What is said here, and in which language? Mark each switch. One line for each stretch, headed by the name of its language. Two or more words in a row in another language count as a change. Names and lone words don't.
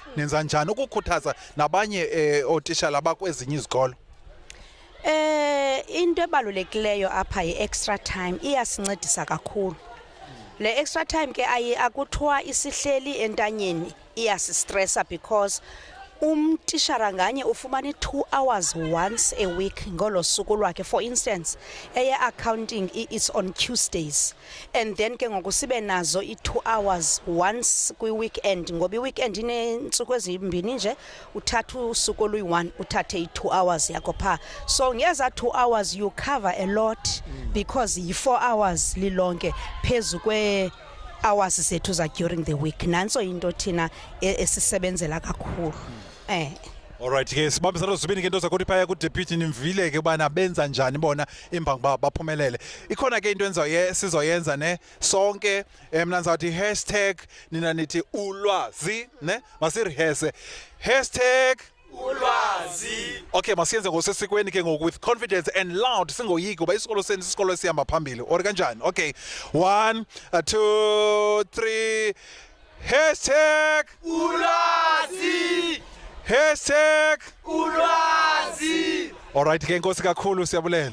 Xhosa: Nenza njani ukukhuthaza nabanye otishala bakwezinye izikolo? Into ebalulekileyo apha yi-extra time iyasincedisa kakhulu. Le extra time ke akuthiwa isihleli entanyeni, iyasistressa because umtishara nganye ufumana
English: 2 hours once a week
Xhosa: ngolo suku lwakhe.
English: For instance, accounting is on Tuesdays and then
Xhosa: ke ngoku sibe nazo
English: 2 hours once
Xhosa: kwi-weekend, ngoba i-weekend inentsuku ezimbini nje, uthatha usuku oluyi-1 uthathe 2 hours yakho pha.
English: So ngeza 2 hours you cover a lot because
Xhosa: yi-4 hours lilonke phezu hours zethu za
English: during the week.
Xhosa: Nanso into thina esisebenzela kakhulu. Alright ke sibambisana zibini ke into zakuthi phaya kudeputy nimvile ke bana benza njani bona imbangi baphumelele. Ikhona ke into sizoyenza ne sonke mina ngizathi hashtag nina nithi ulwazi ne masirihese hashtag ulwazi. Okay, masiyenze ngosesikweni ke ngoku
English: with confidence and loud,
Xhosa: singoyiki ngoba isikolo senu isikolo esihamba phambili or kanjani. Okay, 1 2 3 hashtag ulwazi. Hashtag ulwazi. Alright ke Nkosi kakhulu, siyabulela.